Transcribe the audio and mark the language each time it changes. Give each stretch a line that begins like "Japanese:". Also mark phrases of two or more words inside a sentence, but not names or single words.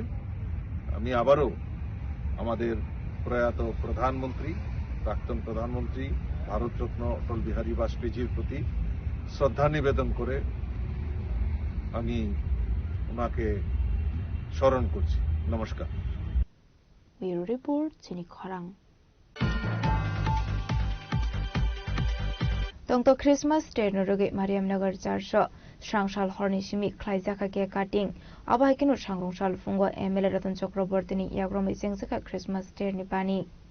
Bangla: আমি আবারও আমাদের প্রয়াত প্রধানমন্ত্রী প্রাক্তন প্রধানমন্ত্রী ভারতরত্ন অটল বিহারী বাজপেয়ীজির প্রতি শ্রদ্ধা নিবেদন করে আমি ওনাকে স্মরণ করছি। নমস্কার।
English: Bureau Report,
Kok Borok: Sini Kharang. Tongto
English: Christmas Day
Kok Borok: Nurugi Mariamnagar Charsho Shrangshal Horni Shimi Klaizaka Ke Cutting Abahikinu Shangrongshal Fungo MLA Ratan Chakrabortini Yagromi Sengsaka
English: Christmas Day
Kok Borok: Nipani